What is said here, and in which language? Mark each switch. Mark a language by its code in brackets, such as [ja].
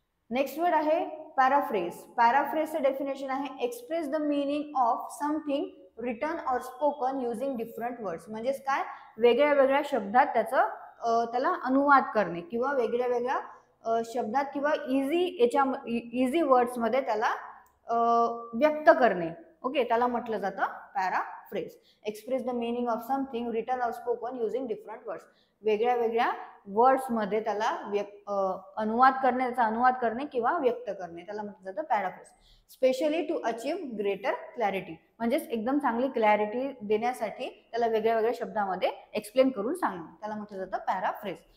[en] Next word आहे paraphrase. पॅराफ्रेजचं definition आहे express the meaning of something written or spoken using different words. [mr] म्हणजेच काय वेगळ्या वेगळ्या शब्दात त्याला अनुवाद करणे किंवा वेगळ्या वेगळ्या शब्दात किंवा इझी वर्ड्स मध्ये त्याला व्यक्त करणे ओके त्याला म्हटलं जातं पॅराफ्रेज. [en] Express the meaning of something written or spoken using different words. [mr] वेगळ्या वेगळ्या वर्ड्स मध्ये त्याला अनुवाद करणे किंवा व्यक्त करणे त्याला म्हटलं जातं पॅराफ्रेज. [en] specially to achieve greater clarity [mr] म्हणजेच एकदम चांगली क्लॅरिटी देण्यासाठी त्याला वेगळ्या वेगळ्या शब्दामध्ये एक्सप्लेन करून सांगणे त्याला म्हटलं जातं पॅराफ्रेज.